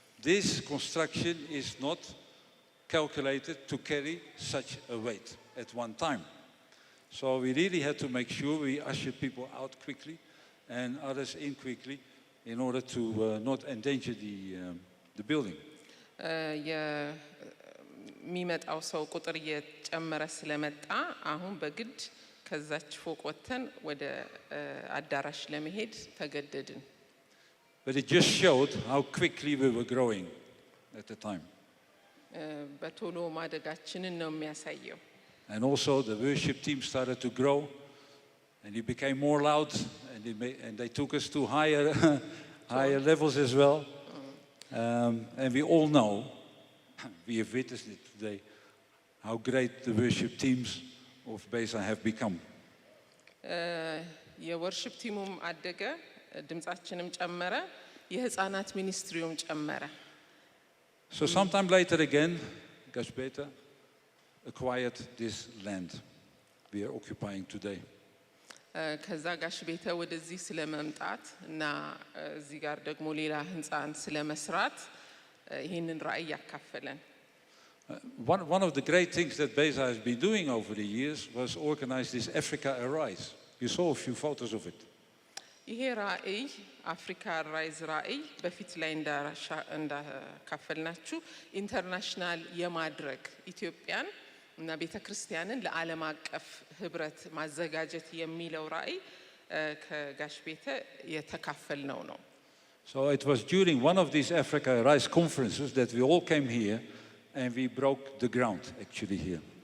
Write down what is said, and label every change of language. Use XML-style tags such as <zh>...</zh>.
<en>This construction is not calculated to carry such a weight at one time. So we really had to make sure we ushered people out quickly and others in quickly in order to not endanger the building.</en> <am>የሚመጣው ሰው ቁጥር እየጨመረ ስለመጣ አሁን በግድ ከዛች ፎቅ ወጥተን ወደ አዳራሽ ለመሄድ ተገደድን።</am> <en>But it just showed how quickly we were growing at the time.</en> <am>በቶሎ ማደጋችንን ነው የሚያሳየው።</am> <en>And also the worship team started to grow and it became more loud and they took us to higher levels as well. And we all know, we have witnessed it today, how great the worship teams of Beza have become.</en> <am>የወርሺፕ ቲሙም አደገ፣ ድምጻችንም ጨመረ፣ የህፃናት ሚኒስትሪውም ጨመረ።</am> <en>So sometime later again, Gashbeta acquired this land we are occupying today.</en> <am>ከዛ ጋሽ ቤተ ወደዚህ ስለመምጣት እና እዚህ ጋር ደግሞ ሌላ ህንፃን ስለመስራት ይህንን ራእይ ያካፈለን።</am> <en>One of the great things that Beza has been doing over the years was organize this Africa Arise. You saw a few photos of it.</en> <am>ይሄ ራእይ አፍሪካ ራይዝ ራእይ በፊት ላይ እንዳካፈልናችሁ ኢንተርናሽናል የማድረግ ኢትዮጵያን እና ቤተክርስቲያንን ለዓለም አቀፍ ህብረት ማዘጋጀት የሚለው ራእይ ከጋሽ ቤተ የተካፈልነው ነው።</am> <en>So it was during one of these Africa Rise conferences that we all came here and we broke the ground actually here.</en>